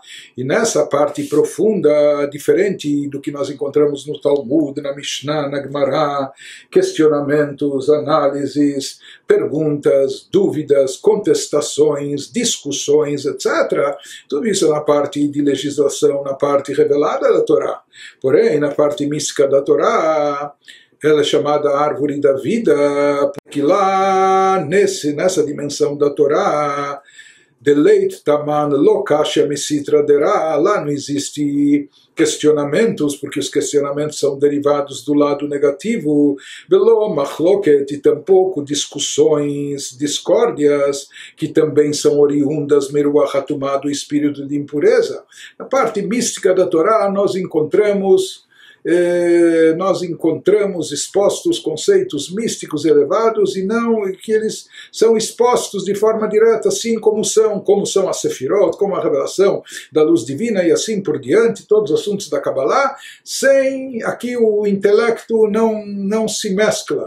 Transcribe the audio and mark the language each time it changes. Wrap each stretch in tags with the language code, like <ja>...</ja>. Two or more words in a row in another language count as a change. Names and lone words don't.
<pt>E nessa parte profunda, diferente do que nós encontramos no Talmud, na Mishnah, na Gemara, questionamentos, análises, perguntas, dúvidas, contestações, discussões, etc. Tudo isso é na parte de legislação, na parte revelada da Torá. Porém, na parte mística da Torá, ela é chamada árvore da vida, porque lá, nessa dimensão da Torá,</pt> <arc>דלית תמן קושיא מסטרא דרע,</arc> <pt>lá não existe questionamentos, porque os questionamentos são derivados do lado negativo,</pt> <he>ולא מחלוקת,</he> <pt>e tampouco discussões, discórdias, que também são oriundas</pt> <he>מרוח הטומאה,</he> <pt>do espírito de impureza. Na parte mística da Torá nós encontramos expostos conceitos místicos elevados, e não que eles são expostos de forma direta, assim como são a Sefirot, como a revelação da luz divina e assim por diante, todos os assuntos da Kabbalah, sem aqui o intelecto não se mescla.</pt>